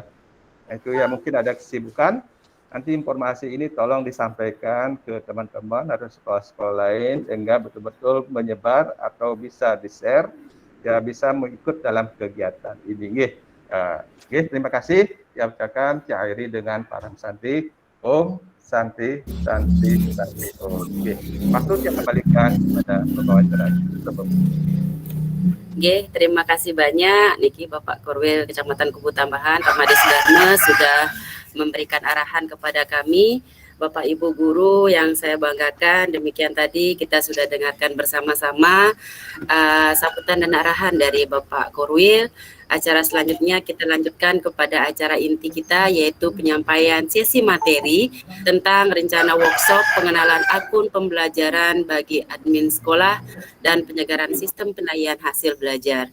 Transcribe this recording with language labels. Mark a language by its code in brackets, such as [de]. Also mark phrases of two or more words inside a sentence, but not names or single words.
[id] Itu ya mungkin ada kesibukan. Nanti informasi ini tolong disampaikan ke teman-teman atau sekolah-sekolah lain sehingga betul-betul menyebar atau bisa di-share ya, bisa mengikut dalam kegiatan ini. Terima kasih. Saya ucapkan saya akhiri dengan [sa] Param Santi. Om Santi, Santi, Santi. [id] Waktu saya kembalikan kepada pembawa acara. Terima kasih banyak niki Bapak Korwil Kecamatan Kubu Tambahan, Pak Made Sudarno sudah memberikan arahan kepada kami. Bapak Ibu guru yang saya banggakan, demikian tadi kita sudah dengarkan bersama-sama sambutan dan arahan dari Bapak Korwil. Acara selanjutnya kita lanjutkan kepada acara inti kita, yaitu penyampaian sesi materi tentang rencana workshop pengenalan akun pembelajaran bagi admin sekolah dan penyegaran sistem penilaian hasil belajar.